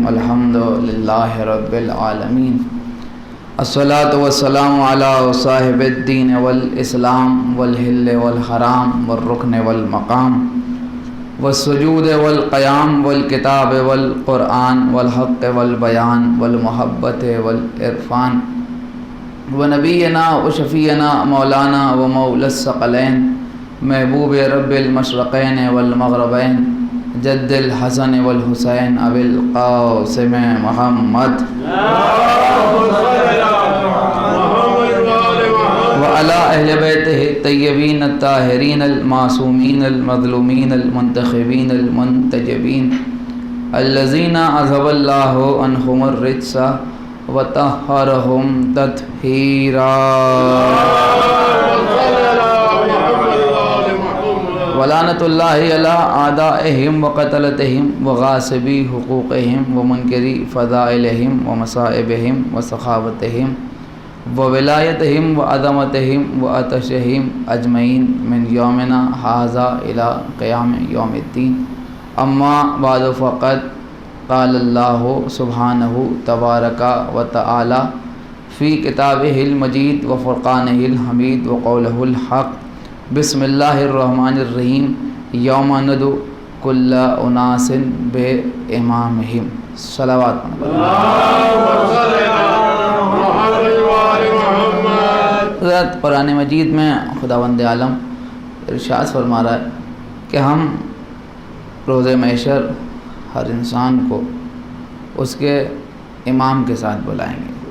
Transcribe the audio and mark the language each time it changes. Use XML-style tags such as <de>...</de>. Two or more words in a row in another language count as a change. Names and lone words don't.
<ar>الحمد للہ رب العالمین، الصلاۃ والسلام علی صاحب الدین والاسلام والحل والحرام والرکن والمقام والسجود والقیام والکتاب والقرآن والحق والبیان والمحبت والعرفان ونبینا وشفینا مولانا ومولا الثقلین محبوب رب المشرقین والمغربین جد الحسن والحسین ابی القاسم محمد وعلی اہل بیتہ الطیبین الطاہرین المعصومین المظلومین المنتخبین المنتجبین الذین اذھب اللہ عنہم الرجس وطہرہم تطہیرا ولعنۃ اللہ علی اعدائہم وقتلتہم وغاصبی حقوقہم ومنکری فضائلہم ومصائبہم وسخاوتہم وولایتہم وعظمتہم وعطشہم اجمعین من یومنا ھذا الی قیام یوم الدین۔ اما بعد فقد قال اللہ سبحانہ تبارک و تعالی فی کتابہ المجید وفرقانہ الحمید وقولہ الحق۔ بسم اللہ الرحمن الرحیم۔ یوم ندعو کل اناس بامامہم۔</ar> <ur>صلوات حضرت قرآن مجید میں خداوند عالم ارشاد فرما رہا ہے کہ ہم روز محشر ہر انسان کو اس کے امام کے ساتھ بلائیں گے۔</ur>